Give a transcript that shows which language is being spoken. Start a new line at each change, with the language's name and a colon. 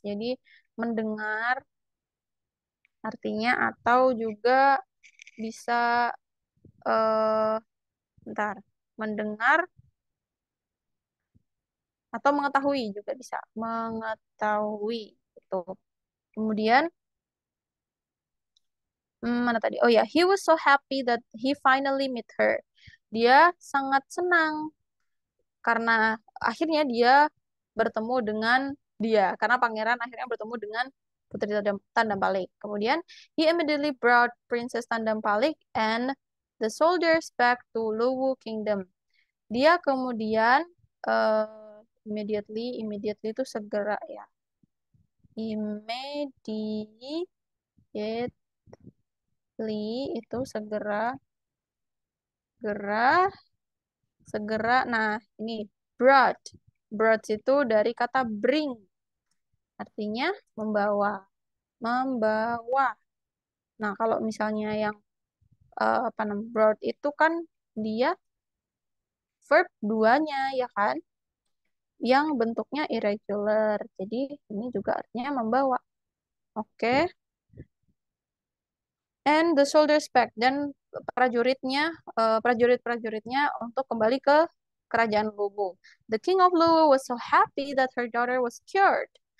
Indonesian: Jadi mendengar artinya atau juga bisa eh bentar, mendengar atau mengetahui juga bisa mengetahui itu. Kemudian mana tadi?
English: Oh ya, he was so happy that he finally met her.
Indonesian: Dia sangat senang karena akhirnya dia bertemu dengan dia. Karena pangeran akhirnya bertemu dengan Putri Tandambalik. Kemudian,
English: he immediately brought Princess Tandambalik and the soldiers back to Luwu Kingdom.
Indonesian: Dia kemudian immediately itu segera ya. Immediately itu segera segera segera. Nah, ini brought. Brought itu dari kata bring. Artinya membawa. Membawa. Nah, kalau misalnya yang apa namanya brought itu kan dia verb duanya ya kan, yang bentuknya irregular. Jadi ini juga artinya membawa. Oke.
English: And the soldiers back,
Indonesian: dan prajurit-prajuritnya untuk kembali ke kerajaan Luwu.
English: The king of Luwu was so happy that her daughter was cured.